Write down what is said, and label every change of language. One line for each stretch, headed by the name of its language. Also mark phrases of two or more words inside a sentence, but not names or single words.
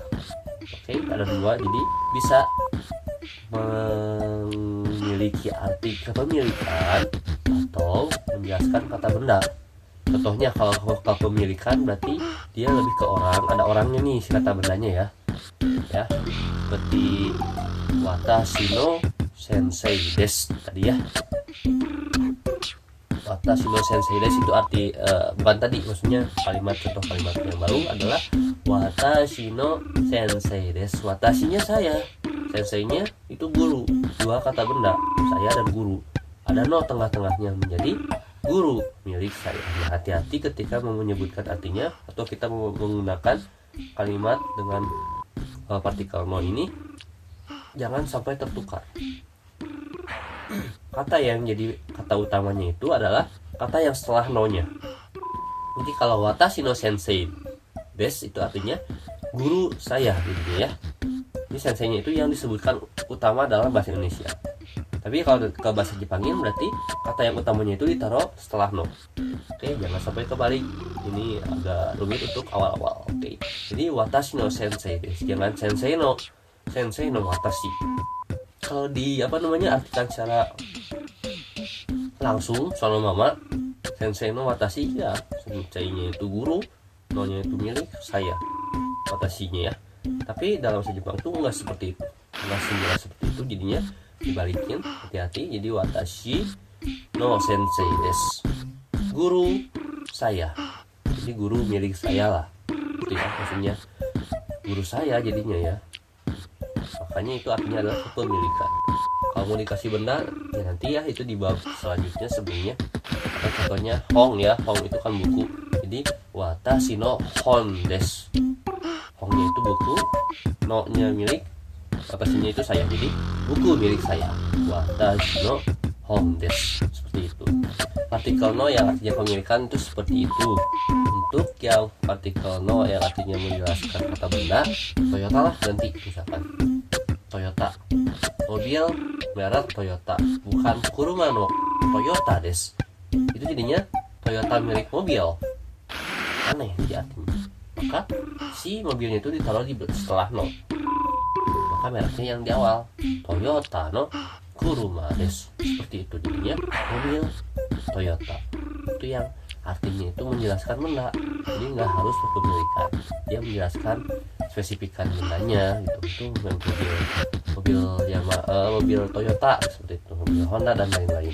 Indonesian: Oke, ada dua, jadi bisa memiliki arti kepemilikan atau menjelaskan kata benda. Contohnya kalau kepemilikan berarti dia lebih ke orang, ada orangnya nih si kata bendanya ya, seperti
Japanese: 私の先生です
Indonesian: tadi ya.
Japanese: 私の先生です
Indonesian: itu arti bukan tadi, maksudnya contoh kalimat yang baru adalah
Japanese: 私の先生です.
Indonesian: Watashinya saya, senseinya itu guru, dua kata benda, saya dan guru. Ada no tengah-tengahnya menjadi guru milik saya. Nah, hati-hati ketika mau menyebutkan artinya atau kita mau menggunakan kalimat dengan partikel no ini, jangan sampai tertukar. Kata yang jadi kata utamanya itu adalah kata yang setelah no-nya. Jadi kalau
Japanese: 私の先生です
Indonesian: itu artinya guru saya gitu ya. Ini senseinya itu yang disebutkan utama dalam bahasa Indonesia. Tapi kalau ke bahasa Jepangin berarti kata yang utamanya itu ditaruh setelah no. Oke, jangan sampai kebalik. Ini agak rumit untuk awal-awal. Oke.
Japanese: Jadi 私の先生です. Jangan 先生の私.
Indonesian: Kalau di artikan secara langsung soal mama,
Japanese: 先生の私
Indonesian: ya, senseinya itu guru, no-nya itu milik saya, watashinya ya. Tapi dalam bahasa Jepang itu enggak seperti itu, enggak semua seperti itu, jadinya dibalikin, hati-hati.
Japanese: Jadi 私の先生です,
Indonesian: guru saya, jadi guru milik saya lah, itu ya, maksudnya guru saya jadinya ya. Makanya itu artinya adalah kepemilikan. Kalau mau dikasih benda ya nanti ya, itu di bab selanjutnya sebelumnya. Atau contohnya hong ya, hong itu kan buku, jadi
Japanese: 私の本です.
Indonesian: Hongnya itu buku, no nya milik, watashinya itu saya, jadi buku milik saya,
Japanese: 私の本です.
Indonesian: Seperti itu. Partikel no yang artinya pemilikan itu seperti itu. Untuk yang partikel no yang artinya menjelaskan kata benda, Toyota lah ganti, misalkan Toyota, mobil merek Toyota, bukan
Japanese: 車のトヨタです.
Indonesian: Itu jadinya Toyota milik mobil, aneh jadi artinya. Maka si mobilnya itu ditaruh di setelah no, maka mereknya yang di awal,
Japanese: トヨタの車です.
Indonesian: Seperti itu jadinya mobil Toyota. Itu yang artinya itu menjelaskan benda, jadi nggak harus kepemilikan, dia menjelaskan spesifikan bendanya gitu. Itu mobil mobil Toyota seperti itu, mobil Honda dan lain-lain.